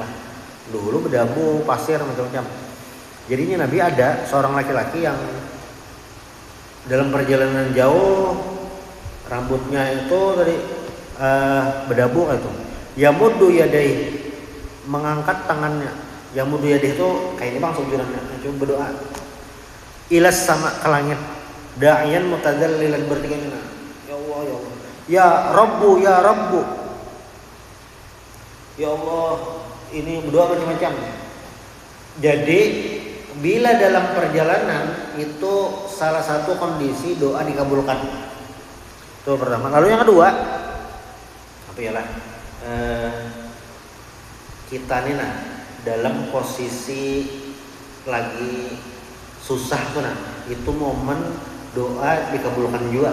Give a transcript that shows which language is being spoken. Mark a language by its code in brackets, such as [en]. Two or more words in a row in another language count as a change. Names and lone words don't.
[bjn] Dulu berdabu, pasir macam-macam. Jadinya Nabi ada seorang laki-laki yang dalam perjalanan jauh rambutnya itu dari berdabu itu. [ar] يمد يدي, [bjn] mengangkat tangannya. [ar] يمد يدي [bjn] itu kayak ini bang sujudannya, coba berdoa. Ilas sama ke langit. [ar] داعيا متذللا bertingkah. يا الله يا الله. يا رب يا رب. يا الله, [bjn] ini berdoa macam-macam. Jadi bila dalam perjalanan itu salah satu kondisi doa dikabulkan. Itu pertama. Lalu yang kedua, apa ya lah? Kita nih nah dalam posisi lagi susah tuh nah, itu momen doa dikabulkan juga.